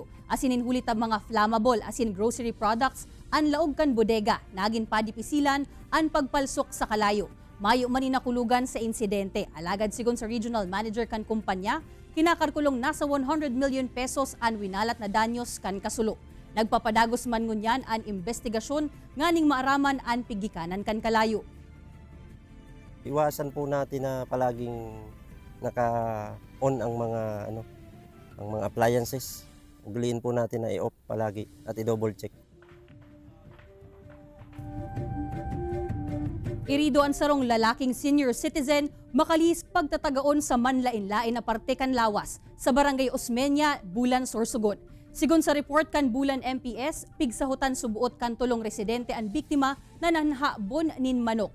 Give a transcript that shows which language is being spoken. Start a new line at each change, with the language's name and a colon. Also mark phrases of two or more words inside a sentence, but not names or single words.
Bikol: Asinin hulit ang mga flammable asin
English: grocery products,
Bikol: an laog kan bodega, nagin padipisilan, an pagpalsok sa kalayo. Mayo man nakulugan sa insidente. Alagad sigon sa regional manager kan kumpanya, kinakarkulong nasa 100 million pesos an winalat na danyos kan kasulo. Nagpapadagos man ngunyan an investigasyon nganing maaraman an pigikanan kan kalayo.
Filipino: Iwasan po natin na palaging naka-on ang mga appliances. Ugliin po natin na i-off palagi at i-double check.
Bikol: Irido ang sarong lalaking
English: senior citizen
Bikol: makalis pagtatagaon sa manlain-lain na parte kan lawas sa Barangay Osmeña, Bulan, Sorsogon. Sigon sa report kan Bulan MPS, pigsahutan subuot kan tulong residente ang biktima na nanhabon nin manok.